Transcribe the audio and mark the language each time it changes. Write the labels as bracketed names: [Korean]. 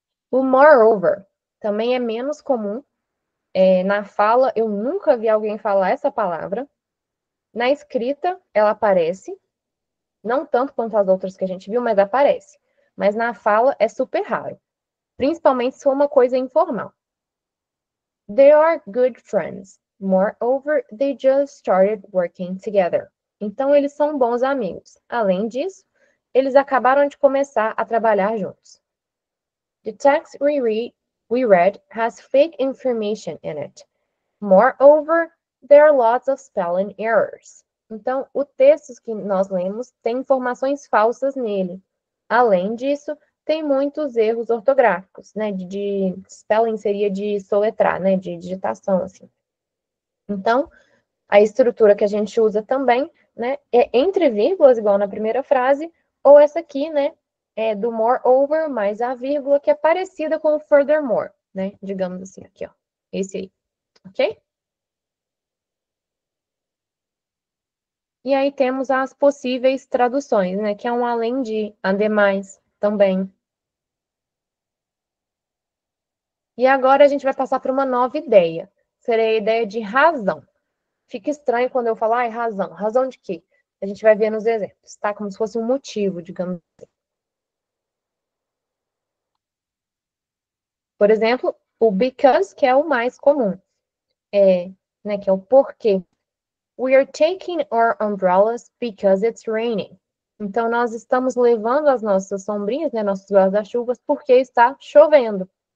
[Portuguese] O moreover também é menos comum. Na fala, eu nunca vi alguém falar essa palavra. Na escrita, ela aparece. Não tanto quanto as outras que a gente viu, mas aparece. Mas na fala, é super raro. Principalmente se for uma coisa informal. [English] They are good friends. Moreover, they just started working together. [Portuguese] Então, eles são bons amigos. Além disso, eles acabaram de começar a trabalhar juntos. [English] The text we read has fake information in it. Moreover, there are lots of spelling errors. [Portuguese] Então, o texto que nós lemos tem informações falsas nele. Além disso, tem muitos erros ortográficos, né? De spelling seria de soletrar, né? De digitação, assim. Então, a estrutura que a gente usa também, né? É entre vírgulas, igual na primeira frase, ou essa aqui, né? É do moreover mais a vírgula, que é parecida com o furthermore, né? Digamos assim, aqui, ó. Esse aí, ok? E aí temos as possíveis traduções, né? Que é um além de, ademais, também. E agora a gente vai passar para uma nova ideia. Seria a ideia de razão. Fica estranho quando eu falar, razão. Razão de quê? A gente vai ver nos exemplos, tá? Como se fosse um motivo, digamos assim. Por exemplo, o because, que é o mais comum. Né, que é o porquê. [English] We are taking our umbrellas because it's raining. [Portuguese] Então, nós estamos levando as nossas sombrinhas, né, nossos guarda-chuvas, porque está chovendo.